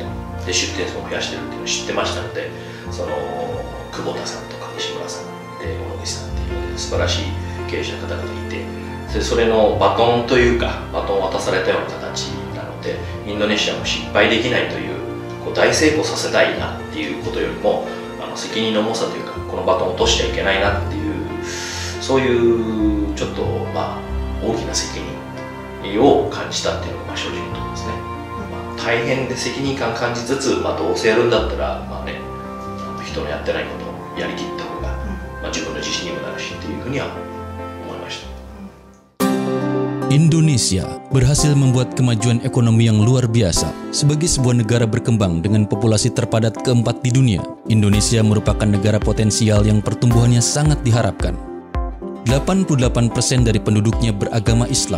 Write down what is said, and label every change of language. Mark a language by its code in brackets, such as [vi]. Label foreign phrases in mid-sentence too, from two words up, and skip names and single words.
[ja] で出店数を増やしてるっていうのを知ってましたので、その久保田さんとか西村さんで小野口さんっていう素晴らしい経営者の方々がいて、それのバトンというかバトンを渡されたような形なので、インドネシアも失敗できないという、大成功させたいなっていうことよりも責任の重さというか、このバトンを落としちゃいけないなっていう、そういうちょっと大きな責任を感じたっていうのが正直なところですね。大変で責任感感じつつ、どうせやるんだったら、人のやってないことをやりきった方が、自分の自信にもなるしっていうふうには思いました。 [id] Indonesia berhasil membuat kemajuan ekonomi yang luar biasa. Sebagai sebuah negara berkembang dengan populasi terpadat keempat di dunia, Indonesia merupakan negara potensial yang pertumbuhannya sangat diharapkan. 88% dari penduduknya beragama Islam.